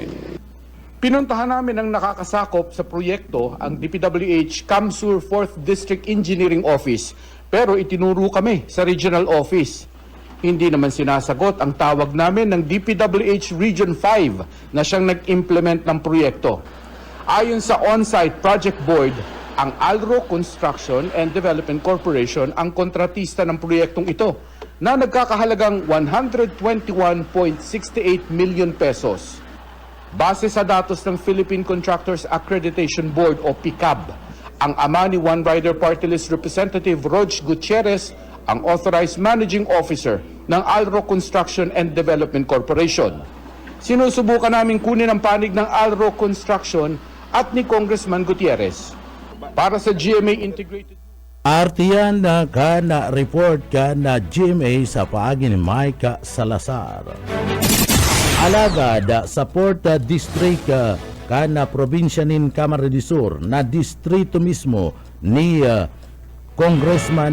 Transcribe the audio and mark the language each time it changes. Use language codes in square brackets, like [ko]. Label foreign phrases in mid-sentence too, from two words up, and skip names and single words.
[tl] Pinuntahan namin ang nakakasakop sa proyekto ang DPWH Kamsur 4th District Engineering Office, pero itinuro kami sa regional office. Hindi naman sinasagot ang tawag namin ng DPWH Region 5 na siyang nag-implement ng proyekto. Ayon sa [en] on-site project board, [tl] ang Alro Construction and Development Corporation ang kontratista ng proyektong ito na nagkakahalagang 121.68 million pesos. Base sa datos ng Philippine Contractors Accreditation Board o PICAB, ang ama ni One Rider Party List Representative Rog Gutierrez ang [en] authorized managing officer [tl] ng Alro Construction and Development Corporation. Sinusubukan namin kunin ang panig ng Alro Construction at ni Congressman Gutierrez. Para sa GMA Integrated [bik] Artiyan na ka na report ka na GMA sa paagi ni Micah Salazar. Alagad sa Porta District ka na probinsya nin Camarines Sur na distrito mismo ni Congressman